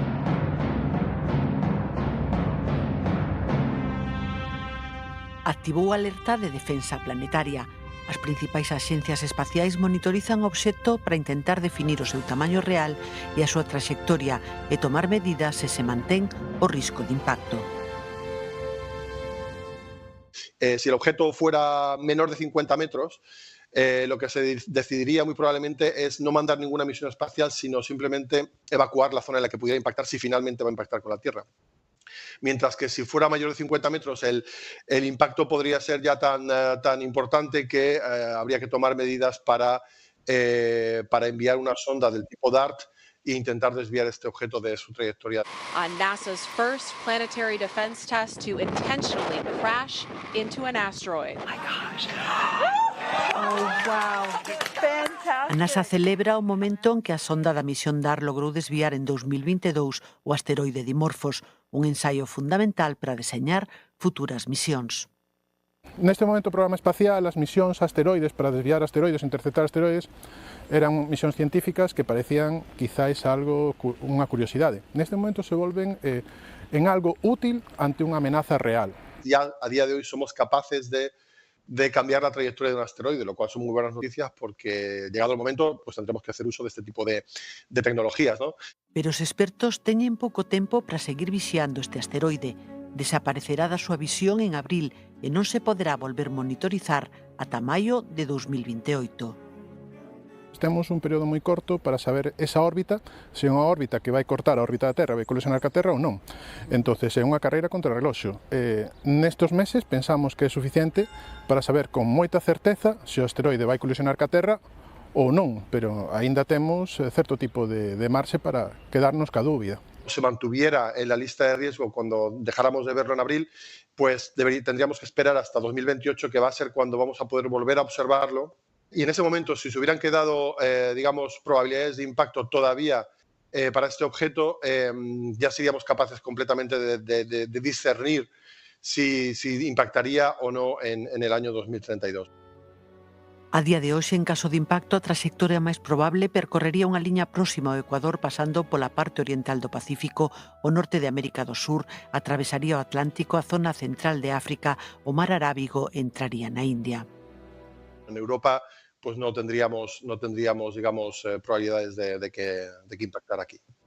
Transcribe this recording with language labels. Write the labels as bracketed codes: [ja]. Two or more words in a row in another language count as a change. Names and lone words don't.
[gl] Activou a alerta de defensa planetaria. As principais axencias espaciais monitorizan o obxecto para intentar definir o seu tamaño real e a súa trayectoria e tomar medidas se se mantén o risco de impacto. [es] Si el objeto fuera menor de 50 metros, lo que se decidiría muy probablemente es no mandar ninguna misión espacial, sino simplemente evacuar la zona en la que pudiera impactar si finalmente va a impactar con la Tierra. Mientras que si fuera mayor de 50 metros, el impacto podría ser ya tan importante que habría que tomar medidas para enviar una sonda del tipo DART e intentar desviar este objeto de su trayectoria. [en] On NASA's first planetary defense test to intentionally crash into an asteroid. Oh my gosh. Oh, wow. [gl] A NASA celebra o momento en que a sonda da misión DART logrou desviar en 2022 o asteroide Dimorphos, un ensaio fundamental para deseñar futuras misións. Neste momento o programa espacial, as misións a asteroides para desviar asteroides, interceptar asteroides, eran misións científicas que parecían quizáis algo, unha curiosidade. Neste momento se volven en algo útil ante unha amenaza real. [es] Ya a día de hoy somos capaces de cambiar la trayectoria de un asteroide, lo cual son muy buenas noticias porque llegado el momento pues tendremos que hacer uso de este tipo de tecnologías, ¿no? [gl] Pero os expertos teñen pouco tempo para seguir vixiando este asteroide. Desaparecerá da súa visión en abril e non se poderá volver monitorizar ata maio de 2028. Temos un período moi corto para saber esa órbita, se é unha órbita que vai cortar a órbita da Terra, vai colisionar ca Terra ou non. Entonces é unha carreira contra o reloxo. Nestos meses pensamos que é suficiente para saber con moita certeza se o asteroide vai colisionar ca Terra ou non, pero aínda temos certo tipo de marxe para quedarnos ca dúbida. [es] Se mantuviera en la lista de riesgo cuando dejáramos de verlo en abril, pues tendríamos que esperar hasta 2028, que va a ser cuando vamos a poder volver a observarlo. Y en ese momento, si se hubieran quedado, digamos, probabilidades de impacto todavía para este objeto, ya seríamos capaces completamente de discernir si impactaría o no en el año 2032. [gl] A día de hoxe, en caso de impacto, a trayectoria máis probable percorrería unha liña próxima ao Ecuador pasando pola parte oriental do Pacífico, o norte de América do Sur, atravesaría o Atlántico, a zona central de África, o mar Arábigo entraría na India. [es] En Europa pues no tendríamos digamos, probabilidades de que impactara aquí.